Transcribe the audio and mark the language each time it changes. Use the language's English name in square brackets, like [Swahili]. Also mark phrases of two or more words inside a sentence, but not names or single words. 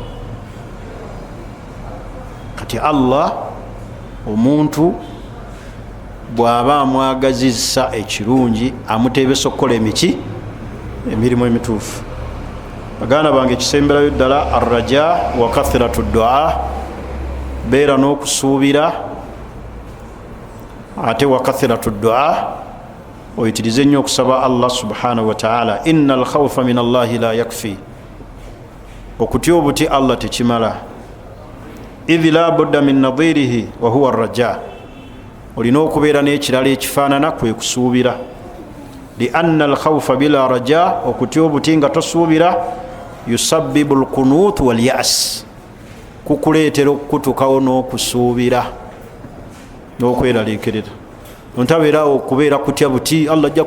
[Ganda] kati Allah omuntu bw'aba amwagazisa ekirungi amutebesa okukola emirimu emituufu baganda bange ekisemberayo ddala [Arabic] arraja wa kathiratu du'a [Ganda] beera n'okusuubira ate [Arabic] wa kathiratu du'a [Ganda] oyitirize nnyo okusaba Allah [Arabic] subhanahu wa ta'ala inna alkhawfa min Allahi la [Ganda] yakfi okutya obuti Allah tekimala [Arabic] idhi la budda min nadhirihi wa huwa arraja [Ganda] olina okubeera n'ekirala ekifaanana kwe kusuubira [Arabic] lianna alkhawfa bila raja [Ganda] okutya obuti nga tosuubira [Arabic] yusabbibu alqunut walyas [Ganda] kukuleetera okutukawo n'okusuubira n'okweraliikirira ontabeerawo okubeera kutya buti Allah ajja